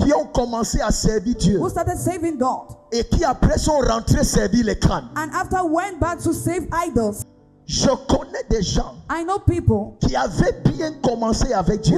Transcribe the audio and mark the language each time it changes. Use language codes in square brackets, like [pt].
[fr] qui ont commencé à servir Dieu [en] who started saving God [fr] et qui après sont rentrés servir les crânes. [en] and after went back to save idols. [fr] Je connais des gens [en] I know people [fr] qui avaient bien commencé avec Dieu,